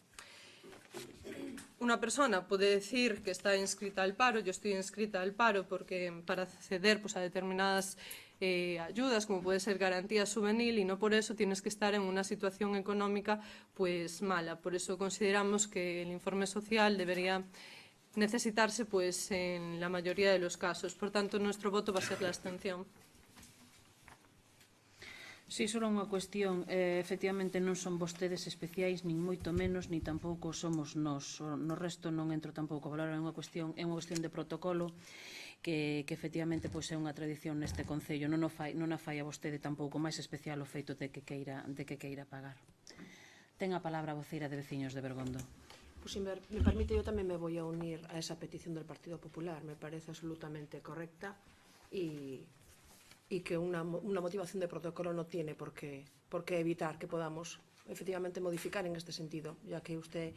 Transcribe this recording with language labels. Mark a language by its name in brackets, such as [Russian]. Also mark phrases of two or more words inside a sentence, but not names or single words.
[Spanish] Una persona puede decir que está inscrita al paro, yo estoy inscrita al paro porque para acceder pues, a determinadas ayudas, como puede ser garantía juvenil, y no por eso tienes que estar en una situación económica pues mala. Por eso consideramos que el informe social debería necesitarse pues, en la mayoría de los casos. Por tanto, nuestro voto va a ser la abstención. [Galician] Si, só unha cuestión, efectivamente non son vostedes especiais, nin moito menos, ni tampouco somos nós. No resto non entro tampouco a valorar, é unha cuestión de protocolo que efectivamente pois, é unha tradición neste Concello. Non a fai a vostede tampouco máis especial o feito de que queira pagar. Ten a palabra a voceira de Veciños de Bergondo. [Spanish] Pues si me permite, yo también me voy a unir a esa petición del Partido Popular. Me parece absolutamente correcta y que una motivación de protocolo no tiene por qué evitar que podamos efectivamente modificar en este sentido, ya que ustedes